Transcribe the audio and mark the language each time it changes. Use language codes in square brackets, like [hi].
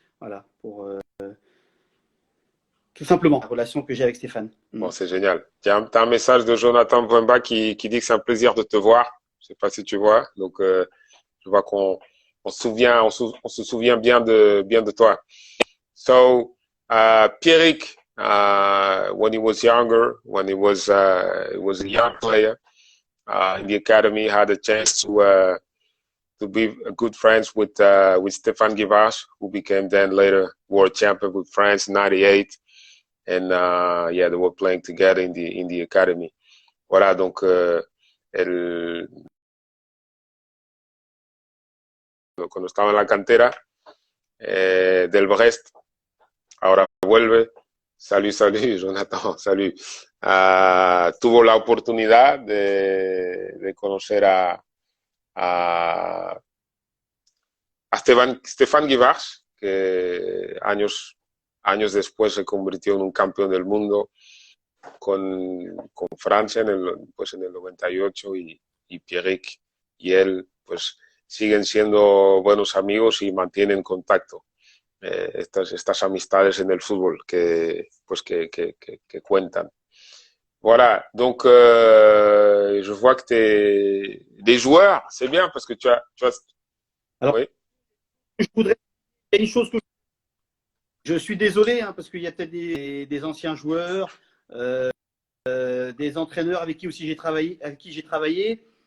[fr] Voilà, pour tout simplement la relation que j'ai avec Stéphane. Bon, c'est génial. T'as un message de Jonathan Mbemba qui dit que c'est un plaisir de te voir. Je sais pas si tu vois. Donc, je vois qu'on se souvient, on se souvient bien de toi. [en] So, Pierrick, when he was younger, when he was a young player, in the academy, had a chance to be good friends with Stéphane Guivarch, who became then later world champion with France in '98. And yeah, they were playing together in the academy. [fr] Voilà, donc [es] cuando estaba en la cantera del Brest, ahora vuelve. [fr] Salut, salut, Jonathan, salut. [es] Tuvo la oportunidad de conocer a Stéphane Guivarch, que años después se convirtió en un campeón del mundo con Francia pues en el 98 y Pierrick y él pues siguen siendo buenos amigos y mantienen contacto. Estas amistades en el fútbol pues que cuentan. [fr] Voilà, donc je vois que tu es des joueurs, c'est bien parce que tu as Alors, oui. je voudrais il y a une chose que je suis désolé hein, parce qu'il y a peut-être des anciens joueurs, des entraîneurs avec qui aussi j'ai travaillé,